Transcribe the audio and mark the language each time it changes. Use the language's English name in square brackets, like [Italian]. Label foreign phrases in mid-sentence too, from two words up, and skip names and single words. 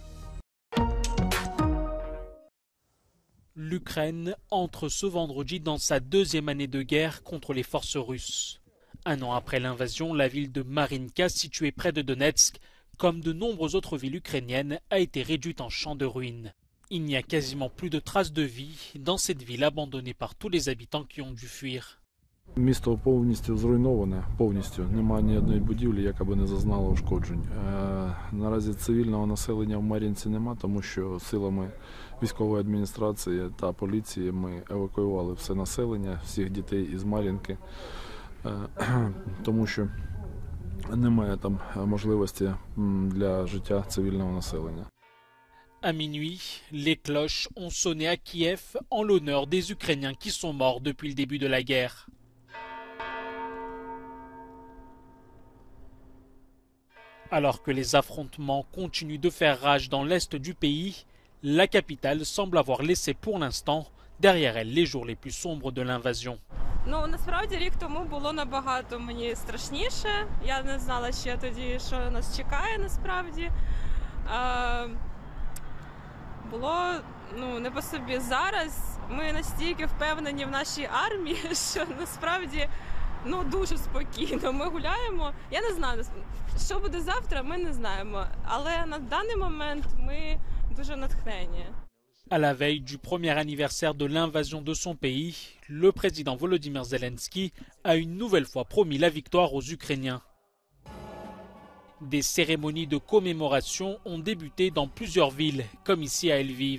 [French] L'Ukraine entre ce vendredi dans sa deuxième année de guerre contre les forces russes. Un an après l'invasion, la ville de Marinka, située près de Donetsk, comme de nombreuses autres villes ukrainiennes, a été réduite en champ de ruines. Il n'y a quasiment plus de traces de vie dans cette ville abandonnée par tous les habitants qui ont dû fuir. [Ukrainian] Місто повністю зруйноване, повністю. Немає ні одної будівлі, яка би не зазнала ушкоджень. Наразі цивільного населення в Мар'їнці нема, тому що силами військової адміністрації та поліції ми евакуювали все населення, всіх дітей із Мар'їнки, тому що немає там можливості для життя цивільного населення. [French] À minuit, les cloches ont sonné à Kiev en l'honneur des Ukrainiens qui sont morts depuis le début de la guerre. Alors que les affrontements continuent de faire rage dans l'est du pays, la capitale semble avoir laissé pour l'instant derrière elle les jours les plus sombres de l'invasion. [Ukrainian] Ну, насправді рік тому було набагато мені страшніше. Я не знала ще тоді, що нас чекає насправді. Було не по собі. Зараз ми настільки впевнені в нашій армії, що насправді дуже спокійно. Ми гуляємо. Я не знаю, що буде завтра, ми не знаємо. Але на даний момент ми дуже натхнені. [French] À la veille du premier anniversaire de l'invasion de son pays, le président Volodymyr Zelensky a une nouvelle fois promis la victoire aux Ukrainiens. Des cérémonies de commémoration ont débuté dans plusieurs villes, comme ici à Lviv.